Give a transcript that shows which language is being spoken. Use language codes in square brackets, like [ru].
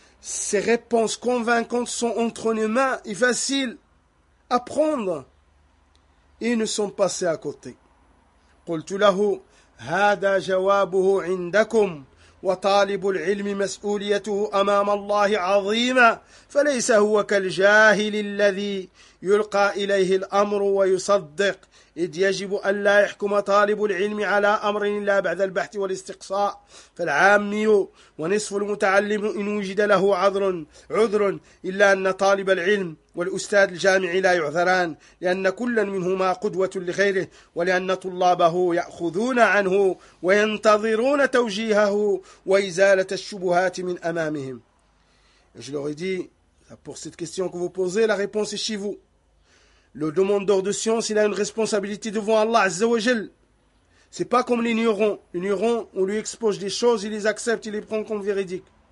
[fr] Ces réponses convaincantes sont entre les mains et faciles à prendre. Et ne sont passées à côté. [ar] قُلْتُ لَهُ هَذَا جَوَابُهُ عِنْدَكُمْ وَطَالِبُ الْعِلْمِ مَسْئُولِيَتُهُ أَمَامَ اللَّهِ عَظِيمًا فَلَيْسَ هُوَ كَالْجَاهِلِ الَّذِي يُلْقَى إِلَيْهِ الْأَمْرُ وَيُصَدِّقُ إذ يجب أن لا يحكم طالب العلم على أمر إلا بعد البحث والاستقصاء فالعامي ونصف المتعلم إن وجد له عذر إلا أن طالب العلم والأستاذ الجامعي لا يعذران لأن كلا منهما قدوة لغيره ولأن طلابه يأخذون عنه وينتظرون توجيهه وإزالة الشبهات من أمامهم. [fr] Je leur ai dit, pour cette question que vous posez, la réponse est chez vous. Le demandeur de science, il a une responsabilité devant Allah, Azza wa Jal. C'est pas comme l'ignorant. L'ignorant, on lui expose des choses, il les accepte, il les prend comme véridiques.